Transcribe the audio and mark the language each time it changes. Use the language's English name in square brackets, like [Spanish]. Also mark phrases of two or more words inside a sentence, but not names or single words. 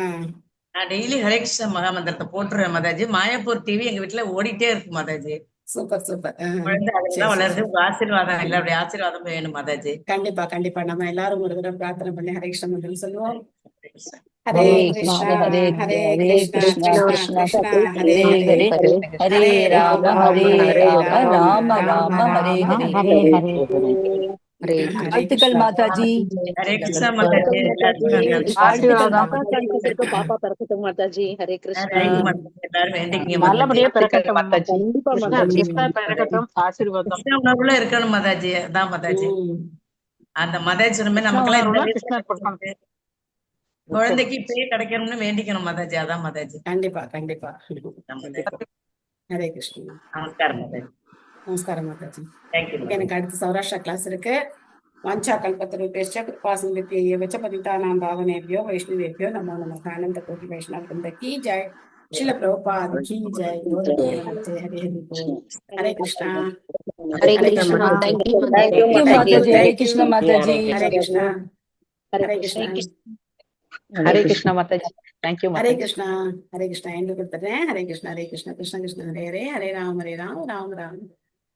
[Tamil] நான் டெய்லி ஹரே கிருஷ்ண மகாமந்திரத்தை போட்டுருவேன் மாதாஜி. மாயாப்பூர் டிவி எங்க வீட்டுல ஓடிட்டே இருக்கு மாதாஜி. சூப்பர் சூப்பர். குழந்தை சரி அதுலதான் சரி வளருது. சரி. உங்க ஆசீர்வாதம் இல்ல, அப்படி ஆசீர்வாதம் வேணும் மாதாஜி. கண்டிப்பா கண்டிப்பா நம்ம எல்லாரும் ஒரு தடவை பிரார்த்தனை பண்ணி ஹரே கிருஷ்ண மந்திரம் சொல்லுவோம். ஹரே ஹரே கிருஷ்ணா கிருஷ்ணா ஹரே ஹரே கிருஷ்ணா கிருஷ்ணா கிருஷ்ணா கிருஷ்ணா கிருஷ்ணா ஹரே ஹரே ஹரே ஹரே ஹரே ஹரே ராம ராம ஹரே ராம ராம ராம ராம ராம ஹரே ராம ஹரே. ஹரே ஹரே. ஹரே ஹரே வாழ்த்துக்கள் கிருஷ்ணா. மாதாஜி. ஹரே கிருஷ்ணா மாதாஜி. எல்லாருக்கும் நல்லது. ஆசீர்வாதம். பாப்பா பிறக்கட்டும் மாதாஜி. ஹரே கிருஷ்ணா. ரைட் மாதாஜி. எல்லாரும் வேண்டிக்கங்க மாதாஜி. நல்லபடியா பிறக்கட்டும் மாதாஜி. கண்டிப்பா கிருஷ்ணா மாதாஜி. கிருஷ்ணா பிறக்கட்டும். ஆசீர்வாதம். கிருஷ்ண உணர்வுல இருக்கணும் மாதாஜி. அதான் மாதாஜி. அந்த மாதாஜி சொன்ன கிருஷ்ண நமக்கெல்லாம் இந்த உணர்வுல வயசுல கிருஷ்ணர் கொடுக்கணும். கிடைச்சிருக்கு. குழந்தைக்கு இப்பயே கிடைக்கணும்னு வேண்டிக்கணும் மாதாஜி. அதான் மாதாஜி. கண்டிப்பா கண்டிப்பா. அதான் மாதாஜி. ஹரே கிருஷ்ணா. நமஸ்காரம் மாதாஜி. நமஸ்காரம் மாதாஜி. தேங்க்யூ மாதாஜி. எனக்கு அடுத்து சௌராஷ்டிரா கிளாஸ் இருக்கு. [Sanskrit] वाञ्छा कल्पतरुभ्यश्च कृपासिन्धुभ्य एव च पतितानां पावनेभ्यो वैष्णवेभ्यो नमो नमः. [Hindi] आनन्द कोटि वैष्णव वृंद की जय. श्रील प्रभुपाद की जय. [Bangla] গৌর প্রেমানন্দে. হরে হরি বোল. হরে কৃষ্ণা. [Tamil] ஹரே हरे கிருஷ்ணா. कृष्णा. தேங்க்யூ மாதாஜி. ஹரே கிருஷ்ண மாதாஜி. हरे कृष्णा. हरे कृष्णा. ஹரே கிருஷ்ணா மாதாஜி. தேங்க்யூ हरे மாதாஜி. कृष्णा. हरे कृष्णा. எங்க கொடுத்துறேன். हरे कृष्णा. हरे कृष्णा. कृष्ण कृष्ण हरे हरे. हरे राम राम राम राम.